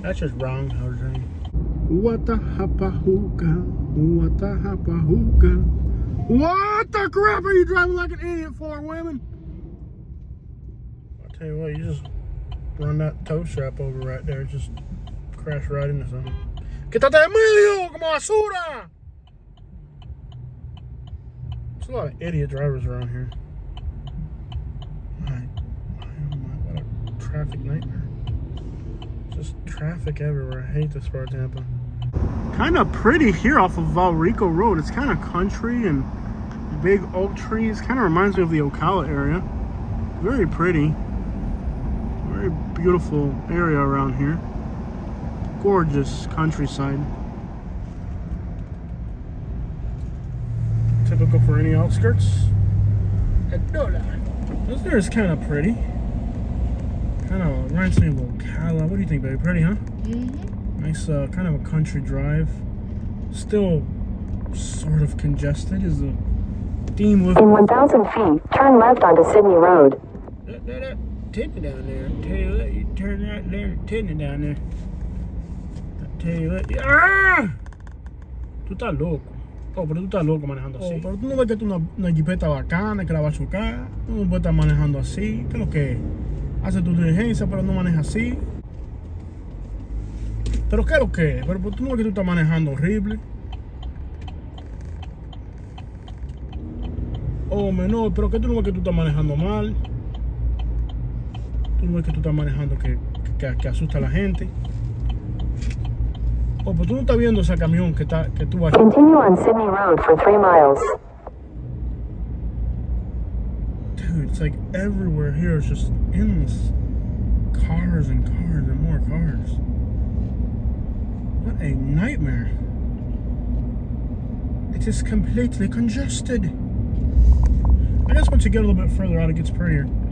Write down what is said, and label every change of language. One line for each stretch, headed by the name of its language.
English: That's just wrong, Jose. What the hapa-hookah? What the hapa-hookah? What the crap are you driving like an idiot for, women? I'll tell you what, you just run that tow strap over right there, just crash right into something.
Spanish: Quítate de medio, como basura!
English: There's a lot of idiot drivers around here. What a traffic nightmare. Just traffic everywhere. I hate this part of Tampa. Kind of pretty here off of Valrico Road. It's kind of country and big oak trees. Kind of reminds me of the Ocala area. Very pretty. Very beautiful area around here. Gorgeous countryside. Typical for any outskirts. Adola. This there is kind of pretty. Kind of reminds me of Ocala. What do you think, baby? Pretty, huh? Mm-hmm. Nice, kind of a country drive. Still sort of congested is the theme with. In 1,000 feet, turn left onto Sydney Road. That tinny down there. I tell you what, you turn right there, tinny down there. I tell you what.
Spanish: ¡Ah! Tú estás loco. Oh, pero tú estás loco manejando así. Oh, pero tú no ves que tú una jipeta bacana, que la va a chocar. Tú no puedes estar manejando así. ¿Qué es lo que es? Hace tu diligencia, pero no maneja así. ¿Pero qué es lo que es? Pero tú no ves que tú estás manejando horrible. Oh, menor, pero que tú no ves que tú estás manejando mal. Tú no ves que tú estás manejando que asusta a la gente. Oh, pero tú no estás viendo ese camión que tú vas.
English: Continue on Sydney Road for 3 miles. Dude, it's like everywhere here is just endless cars and cars and more cars. What a nightmare. It is completely congested. I guess once you get a little bit further out, it gets prettier.